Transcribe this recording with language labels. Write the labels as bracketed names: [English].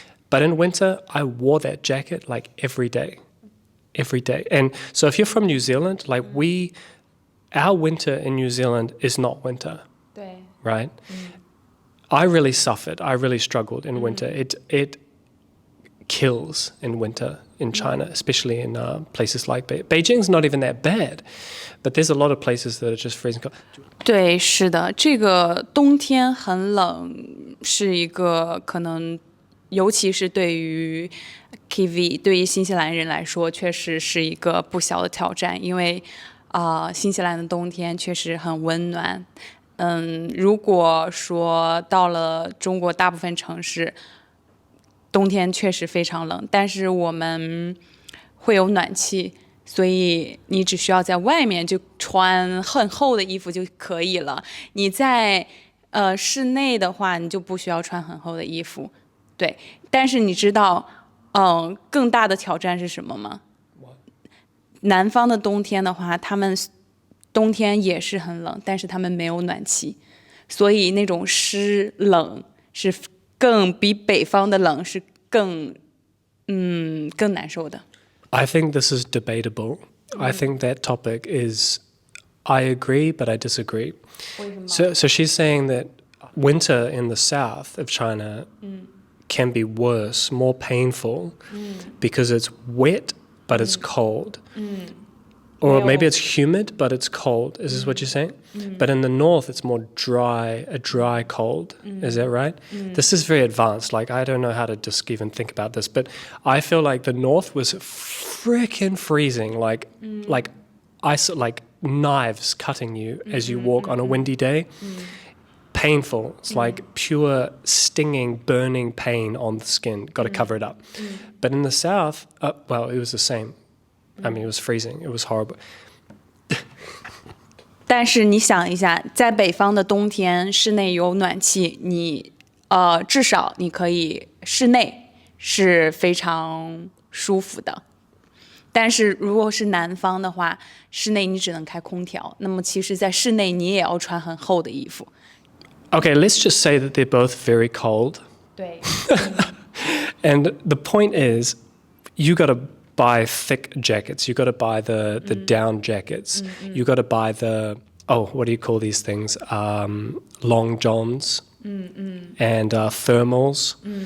[English] But in winter, I wore that jacket like every day. And so if you're from New Zealand, our winter in New Zealand is not winter. Right? I really suffered. I really struggled in winter. It kills in winter in China, especially in places like Beijing's not even that bad, but there's a lot of places that are just freezing cold. [Chinese] 对，是的，这个冬天很冷，是一个可能，尤其是对于 Kiwi 对于新西兰人来说，确实是一个不小的挑战，因为新西兰的冬天确实很温暖。如果说到了中国大部分城市，冬天确实非常冷，但是我们会有暖气，所以你只需要在外面就穿很厚的衣服就可以了。你在室内的话，你就不需要穿很厚的衣服。对，但是你知道，更大的挑战是什么吗？南方的冬天的话，他们冬天也是很冷，但是他们没有暖气，所以那种湿冷是比北方的冷是更难受的。 [English] I think this is debatable. I think that topic is, I agree, but I disagree. So she's saying that winter in the south of China can be worse, more painful, because it's wet, but it's cold. Or maybe it's humid, but it's cold. Is this what you're saying? But in the north, it's more dry, a dry cold. Is that right? This is very advanced. I don't know how to just even think about this, but I feel like the north was frickin' freezing, like ice, like knives cutting you as you walk on a windy day. painful. It's like pure stinging, burning pain on the skin. Got to cover it up. But in the south, well, it was the same. I mean, it was freezing. It was horrible. [Chinese] 但是你想一下，在北方的冬天，室内有暖气，至少你可以室内是非常舒服的。但是如果是南方的话，室内你只能开空调，那么其实在室内你也要穿很厚的衣服。 [English] Okay, let's just say that they're both very cold. [Chinese] 对。 [English] And the point is, you got to buy thick jackets. You got to buy the down jackets. You got to buy what do you call these things? Long johns and thermals.